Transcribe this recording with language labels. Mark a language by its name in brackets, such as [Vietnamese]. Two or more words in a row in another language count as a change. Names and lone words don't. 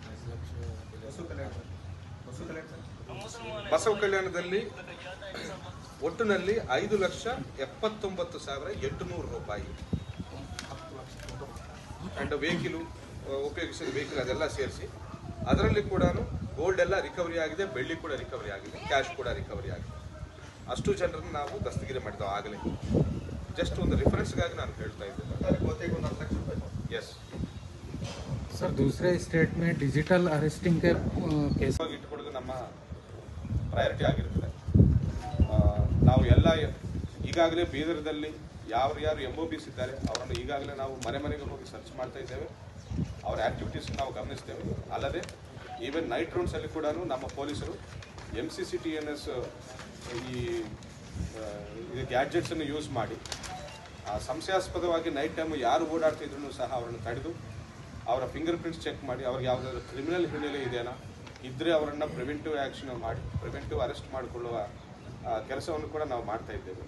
[Kannada] ಬಸವ ಕಲ್ಯಾಣದಲ್ಲಿ ಒಟ್ಟಿನಲ್ಲಿ 5,79,800 ರೂಪಾಯಿ ಅಂಡ್ ವೆಹಿಕಲ್ ಉಪಯೋಗಿಸಿದ ವೆಹಿಕಲ್ ಅದೆಲ್ಲ ಸೇರಿಸಿ ಅದರಲ್ಲಿ ಕೂಡ ಗೋಲ್ಡ್ ಎಲ್ಲ ರಿಕವರಿ ಆಗಿದೆ, ಬೆಳ್ಳಿ ಕೂಡ ರಿಕವರಿ ಆಗಿದೆ, ಕ್ಯಾಶ್ ಕೂಡ ರಿಕವರಿ ಆಗಿದೆ. ಅಷ್ಟು ಜನರನ್ನು ನಾವು ದಸ್ತಗಿರಿ ಮಾಡಿದ್ದೇವೆ ಆಗಲೇ. ಜಸ್ಟ್ ಒಂದು ರೆಫರೆನ್ಸ್ಗಾಗಿ ನಾನು ಹೇಳ್ತಾ ಇದ್ದೆ. ಎಸ್ [Hindi] सर, दूसरे स्टेट में [English] digital arresting [Hindi] के केस [Kannada] ಇಟ್ಕೊಳ್ಳೋದು ನಮ್ಮ ಪ್ರಯಾರಿಟಿ ಆಗಿರ್ತದೆ. ನಾವು ಎಲ್ಲ ಈಗಾಗಲೇ ಬೀದರ್ದಲ್ಲಿ ಯಾರು MOBs ಇದ್ದಾರೆ ಅವರನ್ನು ಈಗಾಗಲೇ ನಾವು ಮನೆಗೆ ಹೋಗಿ ಸರ್ಚ್ ಮಾಡ್ತಾ ಇದ್ದೇವೆ. ಅವರ ಆ್ಯಕ್ಟಿವಿಟೀಸ್ ನಾವು ಗಮನಿಸ್ತೇವೆ. ಅಲ್ಲದೆ ಈವನ್ [English] night rounds [Kannada] ಕೂಡ ನಮ್ಮ ಪೊಲೀಸರು MCCTNS ಈ ಗ್ಯಾಡ್ಜೆಟ್ಸನ್ನು ಯೂಸ್ ಮಾಡಿ ಸಂಶಯಾಸ್ಪದವಾಗಿ [English] night time [Kannada] ಯಾರು ಓಡಾಡ್ತಿದ್ರು ಸಹ ಅವರನ್ನು ತಡೆದು ಅವರ [English] finger prints check [Kannada] ಮಾಡಿ ಅವ್ರಿಗೆ ಯಾವುದಾದ್ರೂ ಕ್ರಿಮಿನಲ್ ಹಿನ್ನೆಲೆ ಇದೆಯಾ ಇದ್ದರೆ ಅವರನ್ನು [English] preventive action [Kannada] ಮಾಡಿ [English] preventive arrest [Kannada] ಮಾಡಿಕೊಳ್ಳುವ ಕೆಲಸವನ್ನು ಕೂಡ ನಾವು ಮಾಡ್ತಾ ಇದ್ದೇವೆ.